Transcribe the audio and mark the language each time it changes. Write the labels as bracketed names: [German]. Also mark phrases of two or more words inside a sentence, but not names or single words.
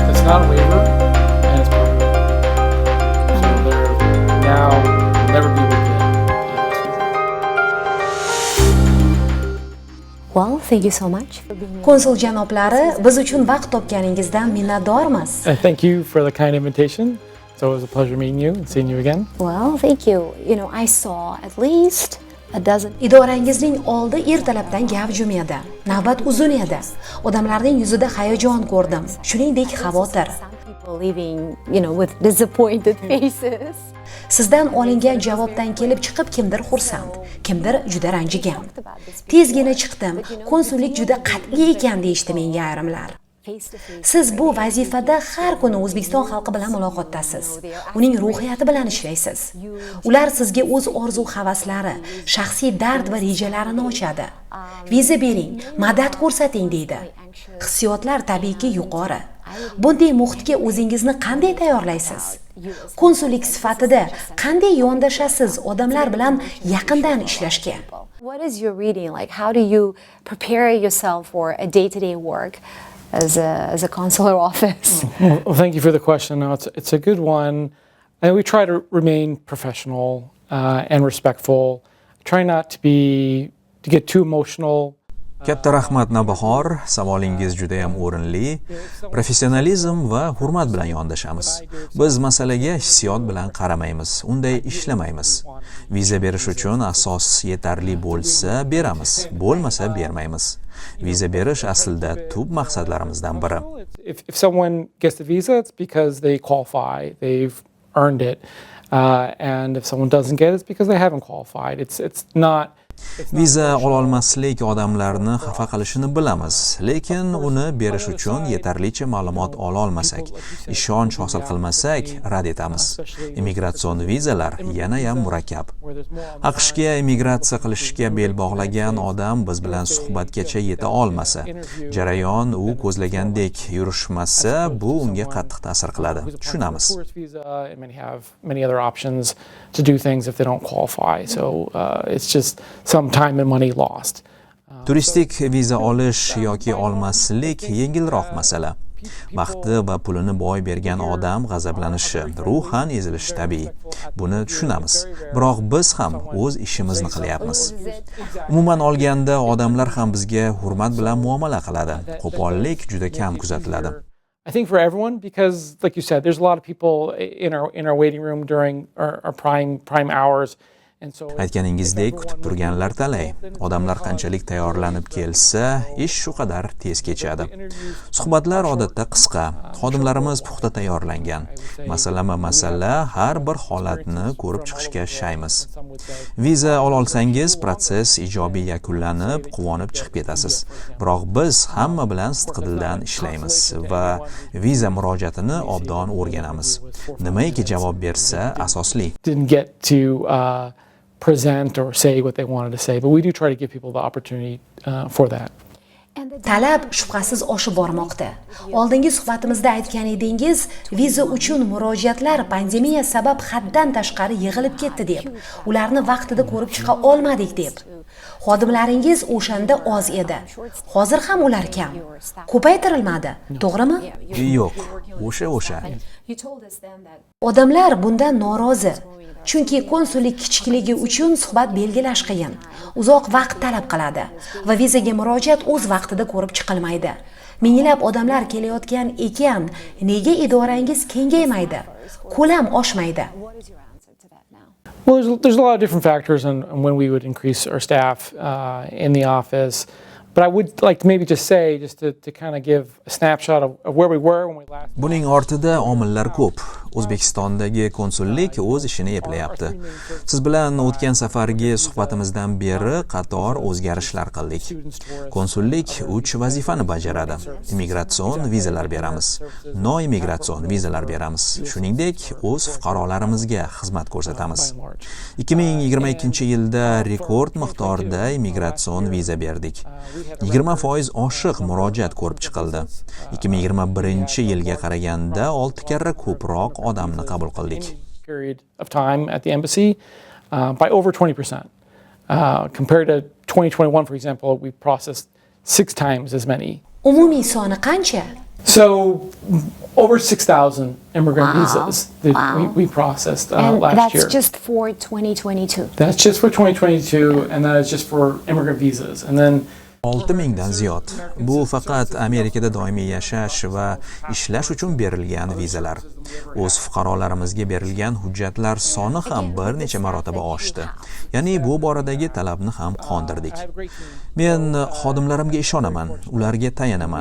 [English] not a waiver, and it's permanent. So they're now never be able to get Well, thank you so much. [Uzbek] Konsul janoblari, biz uchun vaqt topganingizdan minnatdormiz. [English] Thank you for the kind invitation. So it was a pleasure meeting you and seeing you again. Well, thank you. I saw at least a dozen. [Uzbek] Idorangizning oldi ertalabdan gavjum edi. Navbat uzun edi. Odamlarning yuzida hayajon ko'rdim, shuningdek xavotir. [English] Some people leaving, with disappointed faces. [Uzbek] Sizdan olingan javobdan kelib chiqib kimdir xursand, kimdir juda ranjigan. Tezgina chiqdim, konsullik juda qat'iy ekan deyishdi menga ayrimlar. Siz bu vazifada har kuni O'zbekiston xalqi bilan muloqotdasiz. Uning ruhiyati bilan ishlaysiz. Ular sizga o'z orzu-havaslari, shaxsiy dard va rejalarini ochadi. Viza bering, madad ko'rsating deydi. Hissiyotlar tabiiyki yuqori. Bunday muhitga o'zingizni qanday tayyorlaysiz? Konsullik sifatida qanday yondashasiz odamlar bilan yaqindan ishlashga? [English] What is your reading like? How do you prepare yourself for a day-to-day work as a consular office? Well, thank you for the question. No, it's a good one. And we try to remain professional and respectful. Try not to get too emotional. [Uzbek] Katta rahmat Navbahor, savolingiz juda ham o'rinli. Professionalizm va hurmat bilan yondashamiz. Biz masalaga hissiyot bilan qaramaymiz, unday ishlamaymiz. Viza berish uchun asos yetarli bo'lsa beramiz, bo'lmasa bermaymiz. Viza berish aslida tub maqsadlarimizdan biri. [English] If someone gets the visa, it's because they qualify, they've earned it. And if someone doesn't get it, it's because they haven't qualified. It's not. [Uzbek] Viza ololmaslik odamlarni xafa qilishini bilamiz, lekin uni berish uchun yetarlicha ma'lumot ola olmasak, ishonch hosil qilmasak, rad etamiz. Immigratsion vizalar yana ham murakkab. AQShga immigratsiya qilishga bel bog'lagan odam biz bilan suhbatgacha yeta olmasa, jarayon u ko'zlagandek yurishmasa, bu unga qattiq ta'sir qiladi. Tushunamiz. [English] Many other options to do things if they don't qualify. So it's just some time and money lost. [Uzbek] Turistik viza olish yoki olmaslik yengilroq masala. Vaqti va pulini boy bergan odam g'azablanishi, ruhan ezilishi tabiiy. Buni tushunamiz. Biroq biz ham o'z ishimizni qilyapmiz. Umuman olganda odamlar ham bizga hurmat bilan muomala qiladi. Qo'pollik juda kam kuzatiladi. [English] I think for everyone, because like you said, there's a lot of people in our waiting room during our prime hours. [Uzbek] Aytganingizdek, kutib turganlar talay. Odamlar qanchalik tayyorlanib kelsa, ish shu qadar tez kechadi. Suhbatlar odatda qisqa. Xodimlarimiz puxta tayyorlangan. Masala har bir holatni ko'rib chiqishga shaymiz. Viza olsangiz, proses ijobiy yakunlanib, quvonib chiqib ketasiz. Biroq biz hamma bilan sidqidildan ishlaymiz va viza murojaatini obdon o'rganamiz. Nimaiki javob bersa asosli. [English] Present or say what they wanted to say, but we do try to give people the opportunity for that. [Uzbek] Talab shubhasiz oshib bormoqda. Oldingi suhbatimizda aytgan edingiz, viza uchun murojaatlar pandemiya sabab haddan tashqari yig'ilib ketdi deb, ularni vaqtida ko'rib chiqa olmadik deb. Xodimlaringiz o'shanda oz edi. Hozir ham ular kam. Ko'paytirilmadi, to'g'rimi? Yo'q, o'sha. Odamlar bundan norozi. Chunki konsullik kichikligi uchun suhbat belgilash qiyin, uzoq vaqt talab qiladi va vizaga murojaat o'z vaqtida ko'rib chiqilmaydi. Minglab odamlar kelayotgan ekan, nega idorangiz kengaymaydi? Ko'lam oshmaydi. [English] Well, there's a lot of different factors on when we would increase our staff in the office. But I would like to maybe just say, to kind of give a snapshot of where we were when we last. [Uzbek] Buning ortida omillar ko'p. O'zbekistondagi konsullik o'z ishini eplayapti. Siz bilan o'tgan safargi suhbatimizdan beri qator o'zgarishlar qildik. Konsullik 3 vazifani bajaradi. Immigratsion vizalar beramiz, noimmigratsion vizalar beramiz. Shuningdek, o'z fuqarolarimizga xizmat ko'rsatamiz. 2022-yilda rekord miqdorda immigratsion viza berdik. 20% oshiq murojaat ko'rib chiqildi. 2021-yilga qaraganda 6 karra ko'proq odamni qabul qildik. [English] Period of time at the embassy by over 20%. Compared to 2021, for example, we processed 6 times as many. [Uzbek] Umumiy soni qancha? [English] So over 6,000 immigrant visas that we processed And last that's year. just for 2022. That's just for 2022, and that is just for immigrant visas. And then [Uzbek] 6000 dan ziyod. Bu faqat Amerikada doimiy yashash va ishlash uchun berilgan vizalar. O'z fuqarolarimizga berilgan hujjatlar soni ham bir necha marotaba oshdi. Ya'ni bu boradagi talabni ham qondirdik. Men xodimlarimga ishonaman, ularga tayanaman.